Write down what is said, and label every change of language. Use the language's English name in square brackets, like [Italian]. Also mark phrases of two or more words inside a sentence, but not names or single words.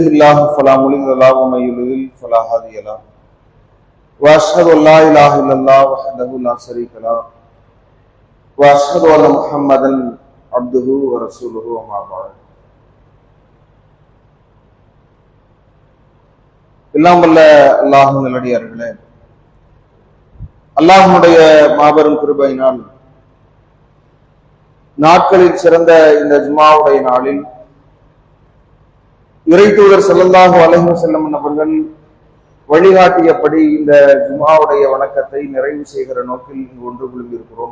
[Arabic] الله فلا مضل له ومن يضلل فلا هادي له وأشهد أن لا إله إلا الله وحده لا شريك له وأشهد أن محمدا عبده ورسوله وما بعد. [Tamil] எல்லாம் வல்ல அல்லாஹ்வின் நல்லடியார்களே, அல்லாஹ்வுடைய மாபெரும் கிருபையினால் நாட்களில் சிறந்த இந்த ஜும்ஆவுடைய நாளில் இறைத்தூதர் [Arabic] صلى الله عليه وسلم [Tamil] அவர்கள் வழிகாட்டியபடி இந்த ஜும்ஆவுடைய வணக்கத்தை நிறைவு செய்கிற நோக்கில் இங்கு ஒன்று குழுமியிருக்கிறோம்.